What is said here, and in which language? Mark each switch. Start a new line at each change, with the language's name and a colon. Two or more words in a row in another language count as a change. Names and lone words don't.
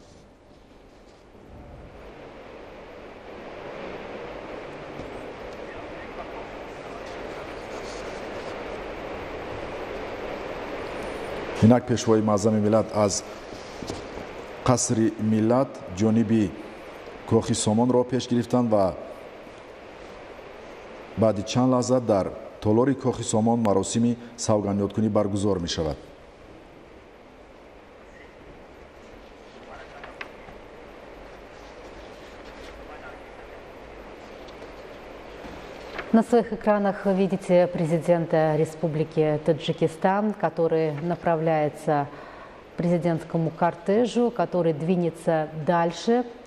Tajik: инак пешвои маъзами миллат аз қасри миллат ҷониби кохи сомонро пеш гирифтанд ва баъди чанд лаҳза дар толори кохи сомон маросими савганёткунӣ баргузор мешавад.
Russian: На своих экранах вы видите президента Республики Таджикистан, который направляется к президентскому кортежу, который двинется дальше.